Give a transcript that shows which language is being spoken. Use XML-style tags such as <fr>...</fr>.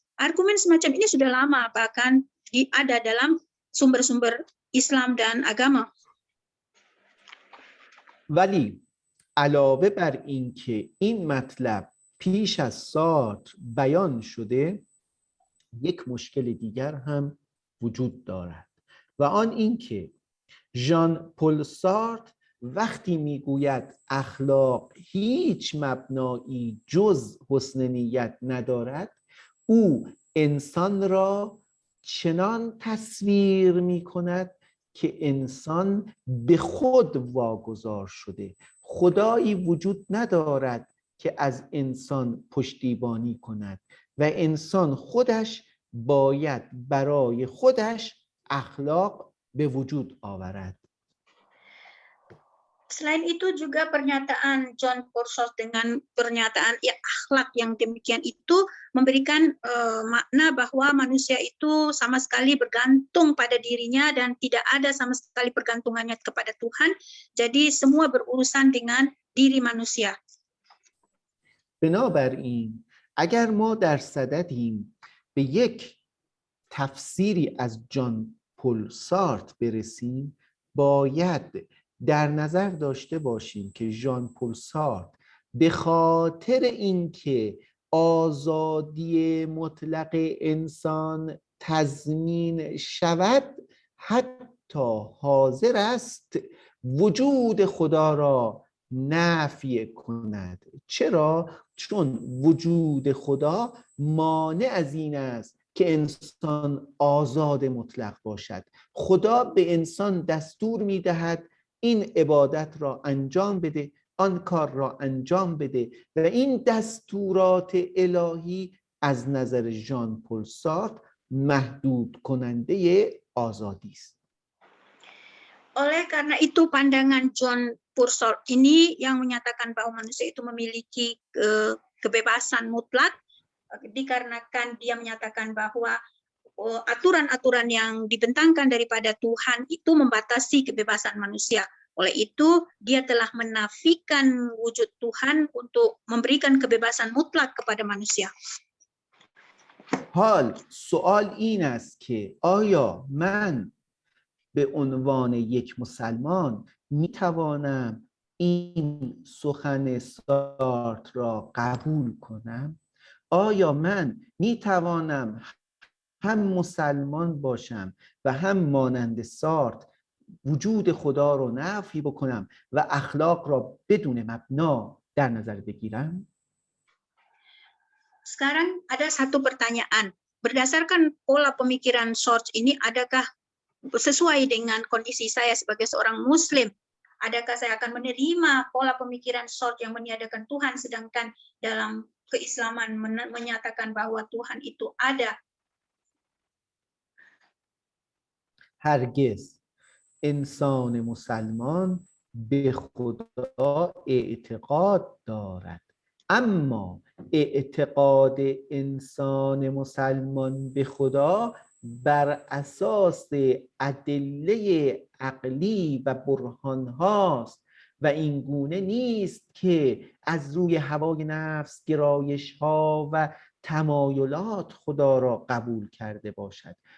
<id>Argumen semacam ini sudah lama, bahkan ada dalam sumber-sumber Islam dan agama.</id> <fa>ولی علاوه بر این که این مطلب پیش از سارتر بیان شده یک مشکل دیگر هم وجود دارد و آن این که ژان پل سارتر وقتی میگوید اخلاق هیچ مبنایی جز حسن نیت ندارد او انسان را چنان تصویر میکند که انسان به خود واگذار شده، خدایی وجود ندارد که از انسان پشتیبانی کند و انسان خودش باید برای خودش اخلاق به وجود آورد.</fa> <id>Selain itu juga pernyataan John Paul Sartre dengan pernyataan akhlak yang demikian itu memberikan makna bahwa manusia itu sama sekali bergantung pada dirinya dan tidak ada sama sekali pergantungannya kepada Tuhan. Jadi semua berurusan dengan diri manusia.</id> <fa>بنابراین اگر ما در صددیم به یک تفسیری از جان پل سارتر برسیم باید در نظر داشته باشیم که ژان پل سارتر به خاطر اینکه آزادی مطلق انسان تضمین شود حتی حتی حاضر است وجود خدا را نفی کند. چرا؟ چون وجود خدا مانع از این است که انسان آزاد مطلق باشد. خدا به انسان دستور می‌دهد این عبادت را انجام بده، آن کار را انجام بده و این دستورات الهی از نظر ژان پل سارتر محدود کننده آزادی است.</fa> <id>Oleh karena itu pandangan John Purcell ini yang menyatakan bahwa manusia itu memiliki kebebasan mutlak, dikarenakan dia menyatakan bahwa aturan-aturan yang dibentangkan daripada Tuhan itu membatasi kebebasan manusia. Oleh itu, dia telah menafikan wujud Tuhan untuk memberikan kebebasan mutlak kepada manusia.</id> <fa>حال سوال این است که آیا من به عنوان یک مسلمان میتوانم این سخن سارتر را قبول کنم؟ آیا من میتوانم هم مسلمان باشم و هم مانند سارتر وجود خدا رو نفی بکنم و اخلاق را بدون مبنا در نظر بگیرم؟</fa> <id>Sekarang ada satu pertanyaan. Berdasarkan pola pemikiran Sartre ini, adakah sesuai dengan kondisi saya sebagai seorang Muslim? Adakah saya akan menerima pola pemikiran Sartre yang meniadakan Tuhan, sedangkan dalam keislaman menyatakan bahwa Tuhan itu ada?</id> <fa>هرگز. انسان مسلمان به خدا اعتقاد دارد، اما اعتقاد انسان مسلمان به خدا بر اساس ادله عقلی و برهان هاست و این گونه نیست که از روی هوای نفس، گرایش ها و تمایلات خدا را قبول کرده باشد.</fa>